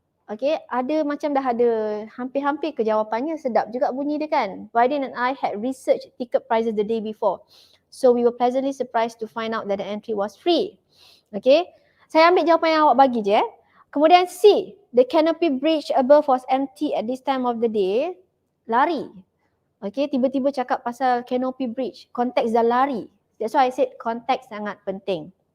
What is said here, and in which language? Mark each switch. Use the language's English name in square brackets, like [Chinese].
[Malay] Okay, ada macam dah ada hampir-hampir ke jawapannya, sedap juga bunyi dia kan. [English] Wydin and I had researched ticket prices the day before. So we were pleasantly surprised to find out that the entry was free. [Malay] Okay, saya ambil jawapan yang awak bagi je. Kemudian [English] C, the canopy bridge above was empty at this time of the day. [Malay] Lari. Okay, tiba-tiba cakap pasal canopy bridge. Konteks dah lari. [English] That's why I said [Malay] konteks sangat penting.